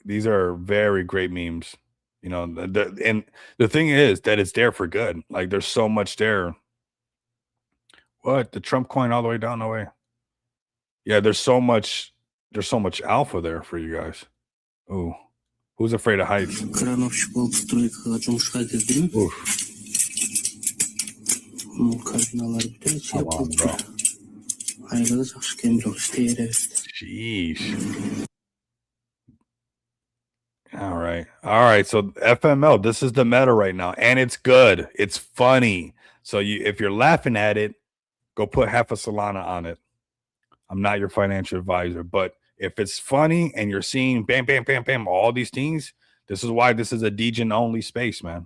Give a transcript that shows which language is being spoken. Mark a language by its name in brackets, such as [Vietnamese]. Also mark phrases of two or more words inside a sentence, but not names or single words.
[English] These are very great memes. You know, and the thing is that it's there for good. Like there's so much there. What? The Trump coin all the way down the way. Yeah, there's so much alpha there for you guys. Ooh. Who's afraid of heights? [Kazakh] Крановщик болып стройкаға жұмысқа кірдім. Oof. Кабиналар бүтін [English] Come on, bro. [Kazakh] Айлығы жақсы екен, бірақ істей береді. [English] Sheesh. All right. All right. So FML, this is the meta right now. And it's good. It's funny. So if you're laughing at it, go put half a Solana on it. I'm not your financial advisor, but if it's funny and you're seeing bam, bam, bam, bam, all these things, this is why this is a Degen only space, man.